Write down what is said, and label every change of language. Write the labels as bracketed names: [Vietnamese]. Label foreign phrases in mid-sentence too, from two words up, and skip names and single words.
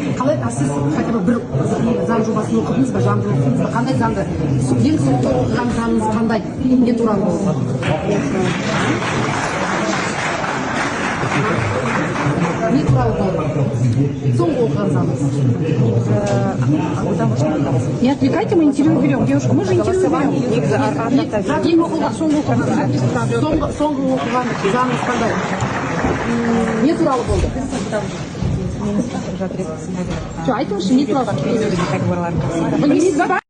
[Kazakh] Қалай сіз [Russian] хотя бы [Kazakh] бір заң жобасын оқыдыңыз ба, заңды оқыдыңыз ба? Қандай заңды? Ең соңғы оқыған заңыңыз қандай? Не туралы болды? Не туралы болды? Соңғы оқыған заңыңыз? [Russian] Не отвлекайте, мы интервью берем. Девушка, мы же интервью берем. [Kazakh] Ең оқыған, соңғы оқыған. Соңғы оқыған заңыңыз қандай? Не туралы болды? Айтыңызшы, не туралы?